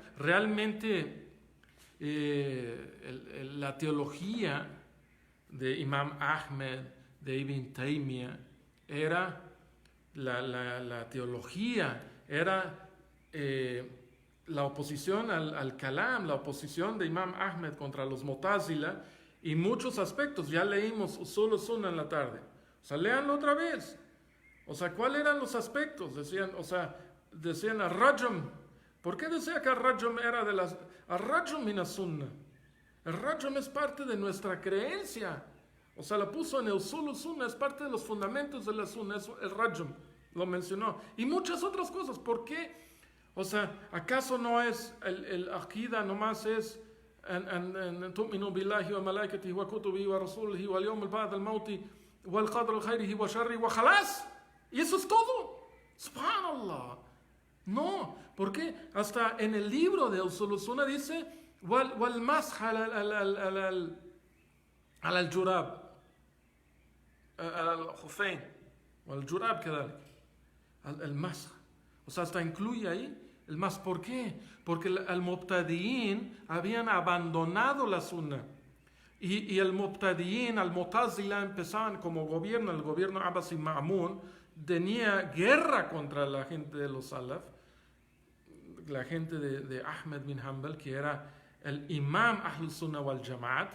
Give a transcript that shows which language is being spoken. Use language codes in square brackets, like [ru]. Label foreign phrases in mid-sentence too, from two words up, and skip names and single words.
[es] Realmente la teología de Imam Ahmed, de Ibn Taymiyyah, era la teología, era la oposición al Kalam, la oposición de Imam Ahmed contra los Mu'tazila y muchos aspectos. Ya leímos Usul Sunnah en la tarde. O sea, léanlo otra vez. O sea, ¿cuáles eran los aspectos? Decían al-Rajm. ¿Por qué decía que al-Rajm era de las... [ar] الرجم من السنة. [es] El Rajm es parte de nuestra creencia. O sea, lo puso en el Usul Sunnah, es parte de los fundamentos de la Sunnah. El Rajm lo mencionó. Y muchas otras cosas. ¿Por qué? O sea, ¿acaso no es el aqida nomás es [ar] أن تؤمنوا بالله وملائكته وكتبه ورسوله واليوم بعد الموت والقدر خيره وشره وخلاص? [es] Y eso es todo. Subhanallah. No, ¿por qué? Hasta en el libro de Usul Sunna dice, [ar] والمسح على الجراب على الخفين والجراب كذلك المسح. [es] O sea, hasta incluye ahí el mas. ¿Por qué? Porque el Mubtadi'in habían abandonado la sunna. Y el Mubtadi'in, al Mu'tazila, empezaban como gobierno, el gobierno Abbasi Ma'mun, tenía guerra contra la gente de los Salaf, la gente de Ahmed bin Hanbal, que era el imam [ar] أهل سنة والجماعة.